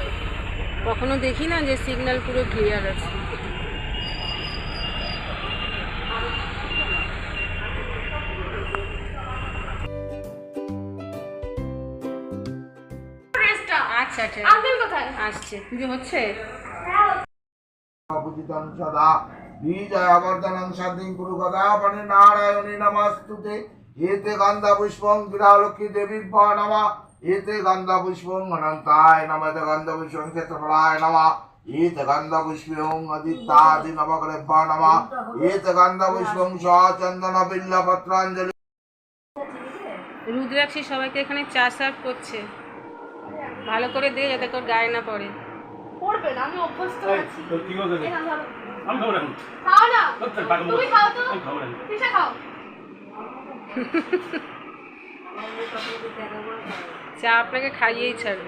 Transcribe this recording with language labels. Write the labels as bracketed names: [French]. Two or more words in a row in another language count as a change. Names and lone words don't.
[Bangla] কখনো দেখি না যে সিগন্যাল পুরো ক্লিয়ার আছে। আচ্ছা আচ্ছা, আসছে, পুজো হচ্ছে। [Sanskrit] बीजवर्धनं शान्तिं कुरु गदापने नारायणे नमस्तुते एते गन्धपुष्पं गिरालक्ष्मी देवीभ्यो नमः एते गन्धपुष्पं अनन्ताय नमः एते गन्धपुष्पं क्षेत्रफलाय नमः एते गन्धपुष्पं अदित्यादि नवग्रहेभ्यो नमः एते गन्धपुष्पं सचन्दन बिल्वपत्राञ्जलि। [Bangla] রুদ্রাক্ষী সবাইকে এখানে চা সার্ভ করছে। ভালো করে দে যাতে তোর গায়ে না পড়ে। পড়বে না, আমি অভ্যস্ত আছি। কি বলতে এই নাও ধরো। আমি খাবো এখন। খাও না। তুমি খাও তো। আমি খাবো না। কিসে খাও? চা আপনাকে খাইয়েই ছাড়বে।